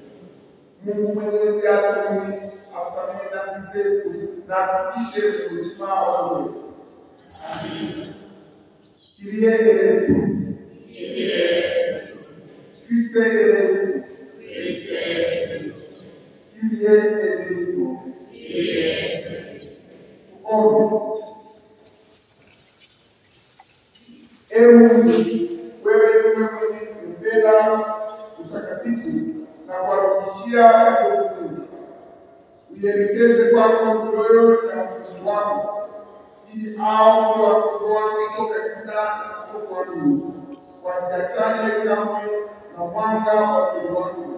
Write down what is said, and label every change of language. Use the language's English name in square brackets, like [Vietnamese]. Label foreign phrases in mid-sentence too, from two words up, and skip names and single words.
[Swahili] Mungu Mwenyezi atusamehe dhambi zetu na atufikishe uzima wa milele. Amen. [Greek] Kyrie eleison. Christe eleison. Kyrie eleison. [Swahili] Tuombe. Ewe Mungu, wewe ndiwe mwenye kupenda utakatifu na kuwarudishia waliokupenda. Uielekeze kwako mioyo ya watumishi wako, ili hao wakomboa kutoka giza na kutoka nuru, wasiachane kamwe na mwanga wa upendo wako.